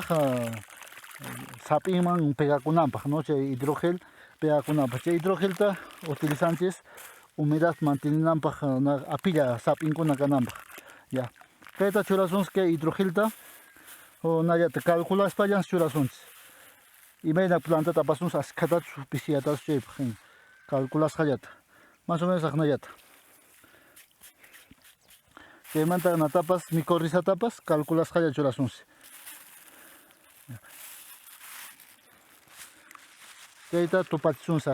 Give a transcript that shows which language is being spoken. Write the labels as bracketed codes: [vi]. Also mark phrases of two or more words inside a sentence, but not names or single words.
[qu] sapinman pegakunanpaq no chay hidrogel pegakunanpaq chay hidrogelta utilizanchis humedad manteninanpaq apilla sapinkuna kananpaq ya kayta churasunchis kay hidrogelta nallata calculaspallan churasunchis imayna plantata apasunchis askatachu pisiyatachu chaypaq calculasqallata [es] más o menos [qu] aqnallata chaymanta natapas micorrizatapas calculasqalla churasunchis kayta tupachishunchis